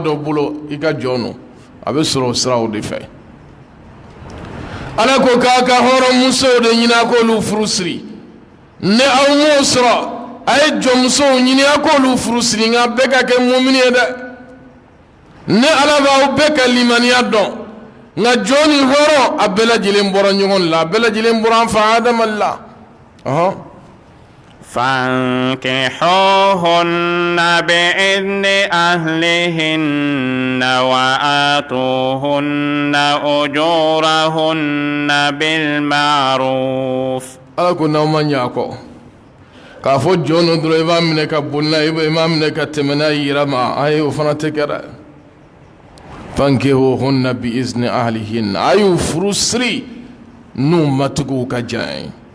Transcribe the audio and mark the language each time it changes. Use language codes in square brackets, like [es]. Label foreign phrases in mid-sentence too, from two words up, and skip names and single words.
[bm] dɔ bolo i ka jɔn no a bɛ sɔrɔ o siraw de fɛ Ala ko k'a ka hɔrɔnmusow de ɲini a k'olu furu siri ni aw m'o sɔrɔ a ye jɔnmusow ɲini a k'olu furu siri nka bɛɛ ka kɛ mumini ye dɛ ni Ala b'aw bɛɛ ka limaniya dɔn nka jɔn ni hɔrɔn a bɛɛ lajɛlen bɔra ɲɔgɔn la a bɛɛ lajɛlen bɔra an fa Adama la [ar] فانكحوهن بإذن أهلهن وآتوهن أجورهن بالمعروف [bm] Ala ko n'aw ma ɲɛ a kɔ k'a fɔ jɔn dɔ dɔrɔn i b'a minɛ ka boli n'a ye i b'a minɛ ka tɛmɛ n'a ye yira ma ayi o fana tɛ kɛ dɛ [ar] فانكحوهن بإذن أهلهن [bm] a y'u furu siri n'u matigiw ka jan ye